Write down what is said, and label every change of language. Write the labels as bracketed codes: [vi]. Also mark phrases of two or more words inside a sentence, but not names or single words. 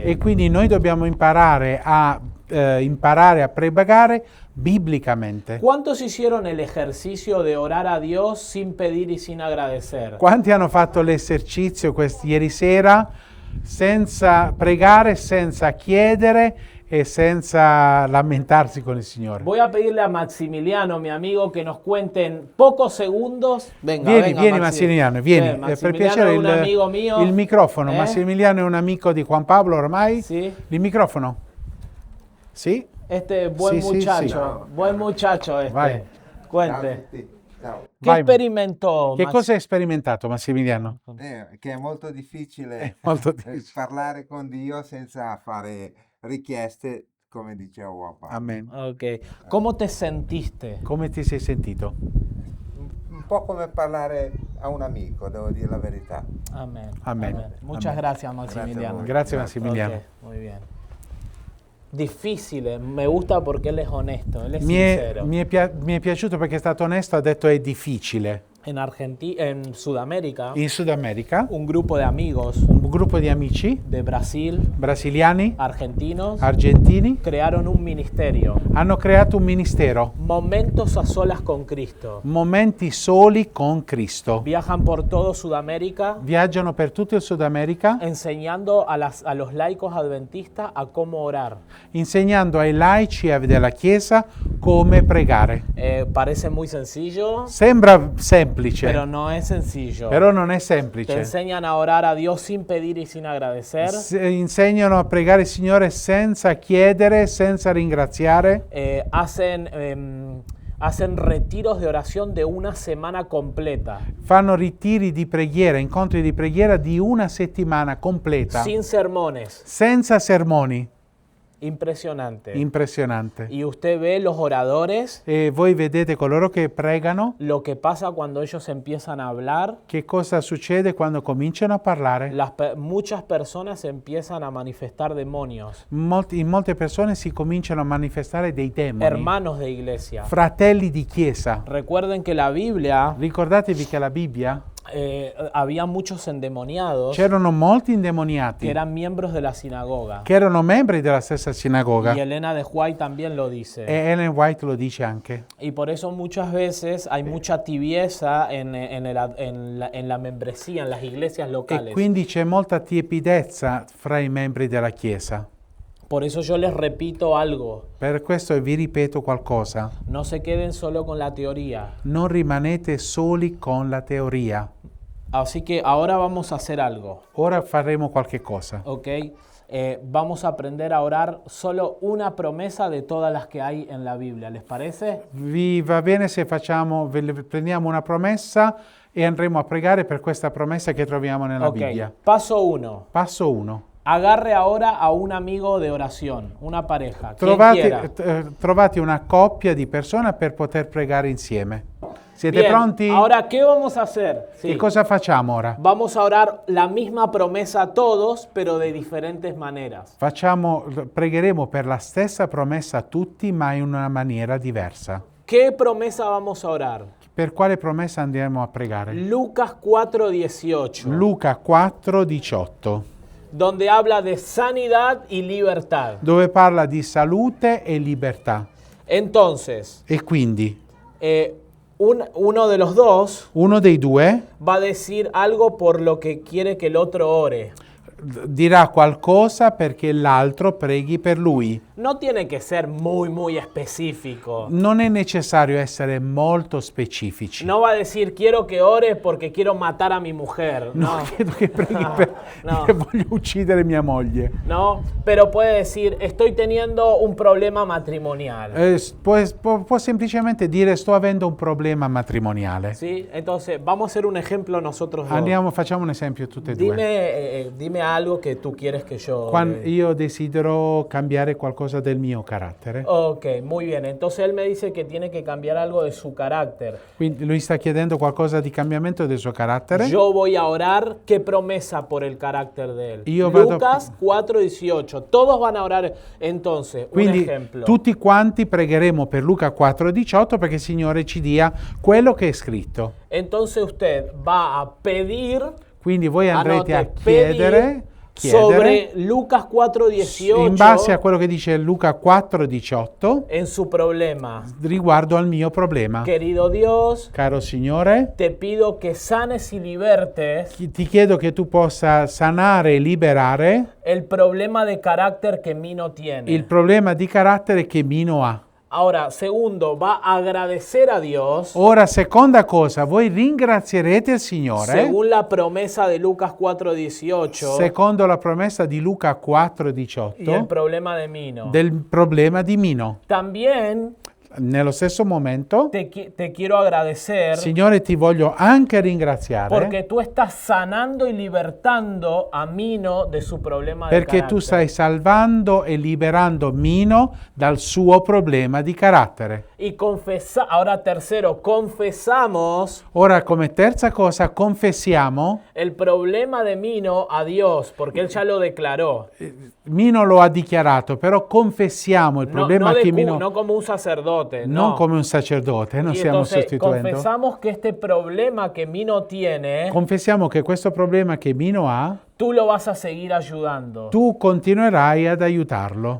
[it] E quindi noi dobbiamo imparare a pregare biblicamente. [es] ¿Cuántos hicieron el ejercicio de orar a Dios sin pedir y sin agradecer? [it] Quanti hanno fatto l'esercizio ieri sera senza pregare, senza chiedere e senza lamentarsi con il Signore? [es] Voy a pedirle a Maximiliano, mi amigo, que nos cuente en pocos segundos. Venga, [it] Vieni, [es] venga, [it] vieni Massimiliano, vieni. Per Maximiliano piacere è un amigo mio. il microfono. Massimiliano è un amico di Juan Pablo ormai. Sì. Il microfono? Sì? [es] Este buen Sí, sí, muchacho, buen muchacho este. [it] Vai. [es] Cuente. [it] Ciao. [es] ¿Qué [it] Vai. [es] experimentó? [it] Che cosa hai sperimentato, Massimiliano? Che è molto difficile È molto difficile. parlare con Dio senza fare richieste, come diceva Juan Pablo. Amen. [es] Ok. ¿Cómo te sentiste? [it] Come ti sei sentito? Un po' come parlare a un amico, devo dire la verità. [es] Amén. Amén. Muchas Amén. gracias, Maximiliano. [it] Grazie Massimiliano. [es] Ok, muy bien. Difficile, me gusta porque él es honesto, él es [it] Mi [es] sincero. [it] è piaciuto perché è stato onesto, ha detto è difficile. [es] En Sudamérica, [it] In Sud America, [es] un grupo de amigos [it] un gruppo di amici [es] de Brasil, [it] brasiliani, [es] argentinos, [it] argentini, [es] crearon un ministerio. [it] hanno creato un ministero, [es] Momentos a solas con Cristo. [it] Momenti soli con Cristo. [es] Viajan por todo Sudamérica [it] Viaggiano per tutto il Sud America, [es] enseñando a los laicos adventistas a cómo orar. [it] insegnando ai laici della Chiesa come pregare. [es] Parece muy sencillo, [it] Sembra semplice, [es] pero no es sencillo. [it] però non è [es] Te [it] semplice. [es] enseñan a orar a Dios sin pedir y sin agradecer. [it] Insegnano a pregare il Signore senza chiedere, senza ringraziare. [es] Hacen retiros de oración de una semana completa, [it] Fanno ritiri di preghiera, incontri di preghiera di una settimana completa, [es] sin sermones. [it] senza sermoni. [es] Impresionante. [it] Impressionante. [es] Y usted ve los oradores, [it] E voi vedete coloro che pregano, [es] lo que pasa cuando ellos empiezan a hablar. [it] che cosa succede quando cominciano a parlare? [es] Muchas personas empiezan a manifestar demonios, [it] In molte persone si cominciano a manifestare dei demoni, [es] hermanos de iglesia. [it] fratelli di chiesa. [es] Recuerden que la Biblia, [it] Ricordatevi che la Bibbia [es] había muchos endemoniados [it] c'erano molti [es] que [it] indemoniati [es] eran miembros de la sinagoga. [it] che erano membri della stessa sinagoga. [es] Y Elena de White también lo dice. [it] E Ellen White lo dice anche. [es] Y por eso muchas veces hay mucha tibieza en la membresía, en las iglesias [it] E [es] locales. [it] quindi c'è molta tiepidezza fra i membri della Chiesa. [es] Por eso yo les repito algo, [it] Per questo vi ripeto qualcosa. [es] no se queden solo con la teoría. [it] Non rimanete soli con la teoria. [es] Así que ahora vamos a hacer algo, [it] Ora faremo qualche cosa. [es] ¿ok? Vamos a aprender a orar solo una promesa de todas las que hay en la Biblia, ¿les parece? [it] Vi va bene se prendiamo una promessa e andremo a pregare per questa promessa che troviamo nella [es] Ok, [it] Bibbia. [es] paso 1. [it] Passo 1. [es] Agarre ahora a un amigo de oración, una pareja, quien quiera. [it] Trovate una coppia di persone per poter pregare insieme. Siete [es] Bien, [it] pronti? [es] ahora, ¿qué vamos a hacer? Sí. [it] Che cosa facciamo ora? [es] Vamos a orar la misma promesa a todos, pero de diferentes maneras. [it] Pregheremo per la stessa promessa a tutti, ma in una maniera diversa. [es] ¿Qué promesa vamos a orar? [it] Per quale promessa andremo a pregare? [es] Lucas 4:18, [it] Luca 4:18, [es] donde habla de sanidad y libertad. [it] dove parla di salute e libertà. [es] Entonces, [it] E quindi [es] uno de los dos [it] uno dei due [es] va a decir algo por lo que quiere que el otro ore. [it] dirà qualcosa perché l'altro preghi per lui. [es] No tiene que ser muy específico. [it] Non è necessario essere molto specifici. [es] No va a decir, quiero que ores porque quiero matar a mi mujer. [it] Non [es] No, [it] chiedo che preghi perché voglio uccidere mia moglie. [es] no, pero puede decir, estoy teniendo un problema matrimonial. [it] Può semplicemente dire sto avendo un problema matrimoniale. [es] ¿Sí? Entonces, vamos a hacer un ejemplo nosotros dos. [it] Facciamo un esempio tutte e due. [es] Dime algo que tú quieres que yo... [it] Io desidero cambiare qualcosa del mio carattere. [es] Ok, muy bien. Entonces él me dice que tiene que cambiar algo de su carácter. [it] Quindi lui sta chiedendo qualcosa di cambiamento del suo carattere. [es] Yo voy a orar qué promesa por el carácter de él. [it] Io vado- [es] Lucas 4:18. Todos van a orar. Entonces, un [it] Quindi [es] ejemplo. [it] tutti quanti pregheremo per Luca 4:18 perché il Signore ci dia quello che è scritto. [es] Entonces usted va a pedir, [it] Quindi voi andrete a [es] anote, [it] chiedere [es] sobre Lucas 4:18 [it] in base a quello che dice Luca 4:18 [es] en su problema. [it] riguardo al mio problema. [es] Querido Dios, [it] Caro Signore, [es] te pido que sanes y libertes [it] ti chiedo che tu possa sanare e liberare [es] el problema de carácter que Mino tiene. [it] il problema di carattere che Mino ha. [es] Ahora, segundo, va a agradecer a Dios [it] Ora, seconda cosa, voi ringrazierete il Signore [es] según la promesa de Lucas 4:18 [it] secondo la promessa di Luca [es] y el [it] 4:18 [es] problema de Mino. [it] del problema di Mino. [es] También [it] Nello stesso momento, [es] te quiero agradecer [it] Signore, ti voglio anche ringraziare [es] porque tú estás sanando y libertando a Mino de su problema de [it] perché tu [es] carácter. [it] stai salvando e liberando Mino dal suo problema di carattere. [es] Y ahora tercero, confesamos [it] Ora, come terza cosa, confessiamo, [es] el problema de Mino a Dios, porque él ya lo declaró. [it] Mino lo ha dichiarato, però confessiamo il problema che Mino... [es] No como un sacerdote. sacerdote, [it] non [es] no. [it] come un sacerdote, non [es] Y [it] stiamo [es] entonces [it] sostituendo. [es] confesamos que este problema que Mino tiene, [it] Confessiamo che questo problema che Mino ha, [es] tú lo vas a seguir ayudando. [it] tu continuerai ad aiutarlo.